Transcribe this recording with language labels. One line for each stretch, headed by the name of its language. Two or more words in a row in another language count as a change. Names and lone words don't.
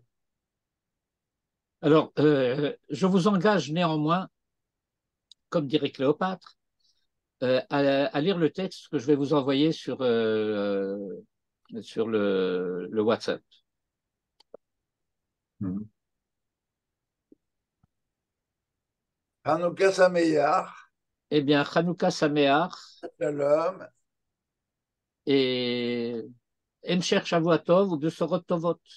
French: Alors, je vous engage néanmoins, comme dirait Cléopâtre, à lire le texte que je vais vous envoyer sur le WhatsApp.
Hebrew: חנוכה שמח,
French: Eh bien,
Hebrew: חנוכה שמח שלום, et המשך שבוע טוב ou בשורות טובות.